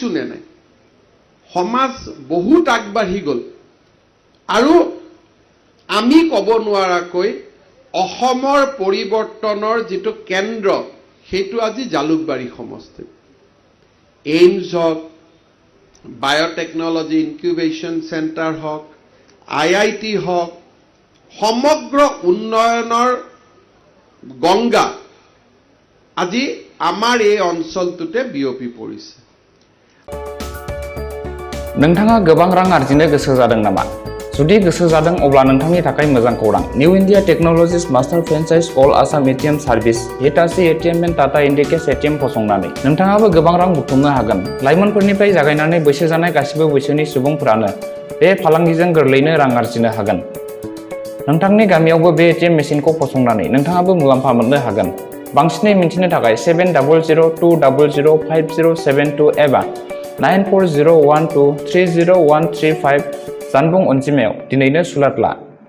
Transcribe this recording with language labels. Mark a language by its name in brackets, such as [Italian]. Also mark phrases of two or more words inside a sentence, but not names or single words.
[Assamese] নে নাই সমাজ বহুত আগবাঢ়ি গ'ল আৰু আমি ক'ব নোৱাৰাকৈ অসমৰ পৰিৱৰ্তনৰ যিটো কেন্দ্ৰ সেইটো আজি জালুকবাৰী সমষ্টি এইমছ হওক বায়োটেকনলজি ইনকিউবেশ্যন চেণ্টাৰ হওক IIT হওক সমগ্ৰ উন্নয়নৰ গংগা আজি আমাৰ এই অঞ্চলটোতে বিয়পি পৰিছে [Bodo] नोंथाङा गोबां रां आर्जिनो गोसो जादों नामा जुदि गोसो जादों अब्ला नोंथांनि थाखाय मोजां खौरां निउ इन्डिया टेक्न'लजिज मास्टार फ्रेन्चाइज अल आसाम ATM सार्भिस हिटाची ATM एन्ड टाटा इन्डिकेस ATM फसंनानै नोंथाङाबो गोबां रां बुथुमनो हागोन लाइमोनफोरनिफ्राय जागायनानै बैसो जानाय गासिबो बैसोनि सुबुंफोरानो बे फालांगिजों गोरलैनो रां आर्जिनो हागोन नोंथांनि गामियावबो बे ATM मेसिनखौ फसंनानै नोंथाङाबो मुलाम्फा मोननो हागोन बांसिनै मिन्थिनो थाखाय 7002005072 एबा 9401230135 जानबुं अनजिमायाव दिनैनो सुलाद ला